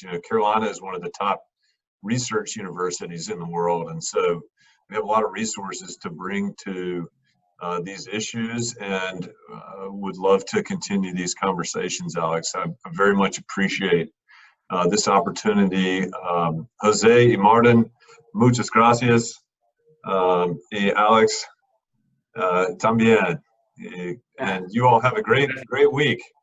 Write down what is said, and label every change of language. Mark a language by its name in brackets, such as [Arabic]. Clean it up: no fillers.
[English] You know, Carolina is one of the top research universities in the world, and so we have a lot of resources to bring to these issues, and would love to continue these conversations, Alex. I very much appreciate this opportunity. [Spanish] Jose y Marden, muchas gracias. Y Alex, también. [English] And you all have a great week.